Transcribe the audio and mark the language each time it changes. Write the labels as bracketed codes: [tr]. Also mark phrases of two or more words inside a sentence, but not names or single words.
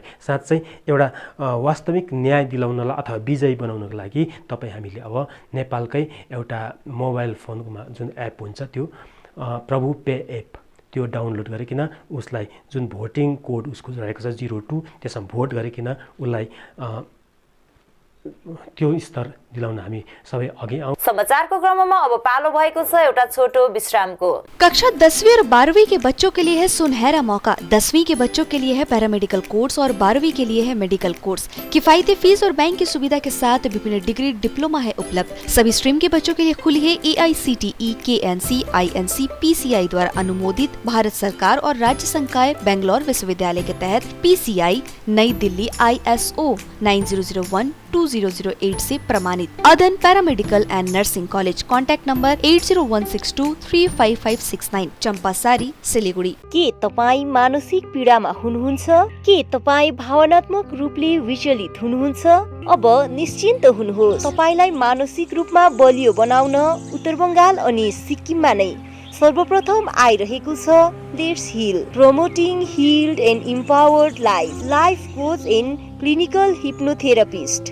[ne] साँच्चै एउटा वास्तविक न्याय दिलाउनलाई अथवा विजयी बनाउनको लागि तपाईँ हामीले अब नेपालकै एउटा मोबाइल फोनमा जुन एप हुन्छ त्यो प्रभु पे एप त्यो डाउनलोड गरिकन उसलाई जुन [en] voting code [ne] उसको रहेको छ 02 त्यसमा भोट गरिकन उसलाई त्यो स्तर दिलाउन हामी सबै अघि आउँ। समाचारको क्रममा अब पालो भएको छ एउटा छोटो विश्रामको। [hi] कक्षा 10वीं और 12वीं के बच्चों के लिए है सुनहरा मौका। 10वीं के बच्चों के लिए है [en] paramedical course [hi] और 12वीं के लिए है [en] medical course. [hi] किफायती फीस और बैंक की सुविधा के साथ विभिन्न [en] degree diploma [hi] है उपलब्ध। सभी स्ट्रीम के बच्चों के लिए खुली है AICTE, KNC, INC, PCI द्वारा अनुमोदित भारत सरकार और राज्य संकाय बेंगलोर विश्वविद्यालय के तहत PCI नई दिल्ली ISO 9001-2008 से प्रमाणित। अदन पैरामेडिकल एंड नर्सिंग कॉलेज। [en] contact number [hi] 8016235569, चंपासारी, सिलीगुड़ी। [ne] के तपाईँ मानसिक पीडामा हुनुहुन्छ? के तपाईँ भावनात्मक रूपले विचलित हुनुहुन्छ? अब निश्चिन्त हुनुहोस्। तपाईलाई मानसिक रूपमा बलियो बनाउन उत्तर बंगाल अनि सिक्किममा नै सर्वप्रथम आइरहेको छ लेट्स हिल, [en] promoting healed and empowered life coach and clinical hypnotherapist.